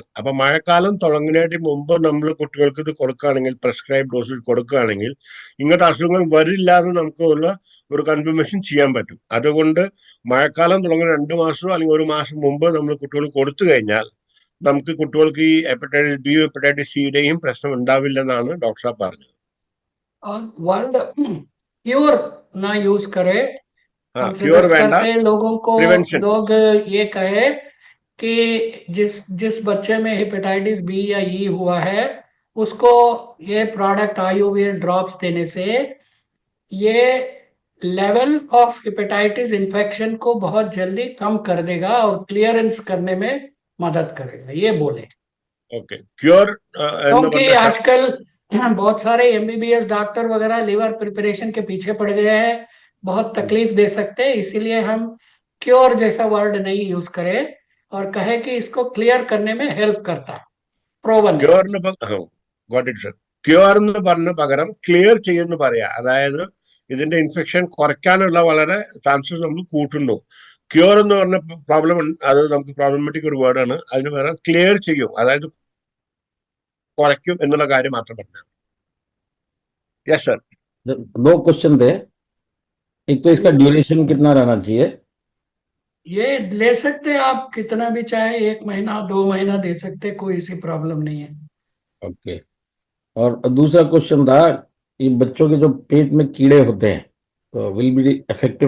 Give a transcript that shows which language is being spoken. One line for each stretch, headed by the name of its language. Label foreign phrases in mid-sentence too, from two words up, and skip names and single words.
Malayalam: അപ്പൊ മഴക്കാലം തുടങ്ങുന്നതിന് മുമ്പ് നമ്മൾ കുട്ടികൾക്ക് ഇത് കൊടുക്കുകയാണെങ്കിൽ,
English: prescribe dose
Malayalam: കൊടുക്കുകയാണെങ്കിൽ ഇങ്ങനത്തെ അസുഖങ്ങൾ വരില്ല എന്ന് നമുക്കുള്ള ഒരു കൺഫർമേഷൻ ചെയ്യാൻ പറ്റും. അതുകൊണ്ട് മഴക്കാലം തുടങ്ങുന്ന 2 മാസമോ അല്ലെങ്കിൽ 1 മാസം മുമ്പ് നമ്മൾ കുട്ടികൾക്ക് കൊടുത്തു കഴിഞ്ഞാൽ നമുക്ക് കുട്ടികൾക്ക് ഈ ഹെപ്പറ്റൈറ്റിസ് ബി ഹെപ്പറ്റൈറ്റിസ് സിയുടെയും പ്രശ്നം ഉണ്ടാവില്ലെന്നാണ് ഡോക്ടർ സാബ് പറഞ്ഞത്.
Hindi: और
English: word cure
Hindi: ना यूज करे, हाँ, हम क्योर सजेस्ट वेंडा, करते हैं लोगों को, प्रिवेंशन। लोग ये कहे कि जिस बच्चे में हेपेटाइटिस बी या ई हुआ है उसको ये प्रोडक्ट आयुर्वेद ड्रॉप्स देने से ये
English: level of hepatitis infection
Hindi: को बहुत जल्दी कम कर देगा और क्लियरेंस करने में मदद करेगा, ये बोले।
Malayalam: ഓക്കെ, ക്യൂർ എന്ന്
Hindi: क्योंकि
Malayalam: പറഞ്ഞ
Hindi: आजकल बहुत सारे एमबीबीएस डॉक्टर वगैरह
English: liver preparation
Hindi: के पीछे पड़ गए हैं, बहुत तकलीफ दे सकते हैं, इसीलिए हम क्योर जैसा वर्ड नहीं यूज करें और कहे कि इसको क्लियर करने में हेल्प करता है, प्रोवन है।
English: cure got it sir.
Malayalam: ക്യൂർ എന്ന് പറഞ്ഞ പകരം ക്ലിയർ ചെയ്യുന്നു പറയാ. അതായത് ഇതിന്റെ ഇൻഫെക്ഷൻ കുറയ്ക്കാനുള്ള വളരെ ചാൻസസ് നമ്മൾ കൂട്ടുന്നു. ക്യൂർ എന്ന് പറഞ്ഞ പ്രോബ്ലം അത് നമുക്ക് പ്രോബ്ലമാറ്റിക് ഒരു വേർഡാണ്. അതിന് പകരം ക്ലിയർ ചെയ്യും, അതായത് കുറയ്ക്കും എന്നുള്ള കാര്യം മാത്രം പറഞ്ഞു.
English: yes sir.
Hindi: 2 क्वेश्चन थे। एक तो इसका ड्यूरेशन कितना रहना चाहिए? ये ले सकते हैं आप कितना भी चाहे, 1 महीना 2 महीना दे सकते, कोई ऐसी प्रॉब्लम नहीं है। ओके। और दूसरा क्वेश्चन था, ये बच्चों के जो पेट में कीड़े होते हैं तो
English: will be effective?